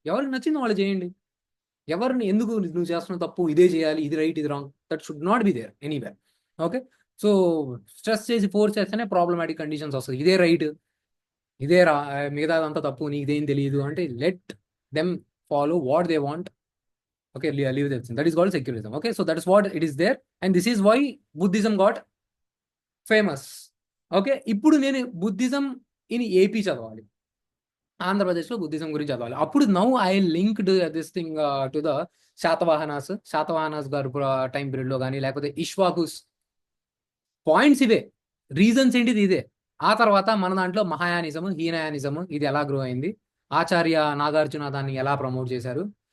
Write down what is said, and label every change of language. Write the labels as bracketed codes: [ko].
[te] ఎవరికి నచ్చింది వాళ్ళు చేయండి. ఎవరిని ఎందుకు నువ్వు చేస్తున్న తప్పు, ఇదే చేయాలి, ఇది రైట్, ఇది wrong, [en] That should not be there anywhere. [te] Okay, so stress చేసి ఫోర్స్ చేస్తేనే ప్రాబ్లమాటిక్ కండిషన్స్ వస్తుంది. ఇదే రైట్, ఇదే మిగతాదంతా తప్పు, నీకుదేం తెలియదు అంటే [en] Let them follow what they want. Okay, leave that. That is called secularism. Okay, so that is what it is there, and this is why Buddhism got famous. [te] Okay, ఇప్పుడు నేను Buddhism in AP చదవాలి, ఆంధ్రప్రదేశ్లో Buddhism గురించి చదవాలి. [en] అప్పుడు now I linked this thing to the Satavahanas గారు [te] time పీరియడ్లో కానీ, లేకపోతే [en] Ikshvakus. [te] పాయింట్స్ ఇవే, రీజన్స్ ఏంటిది ఇదే. ఆ తర్వాత మన దాంట్లో మహాయానిజం, హీనయానిజం ఇది ఎలా గ్రో అయింది, ఆచార్య నాగార్జున దాన్ని ఎలా ప్రమోట్ చేశారు.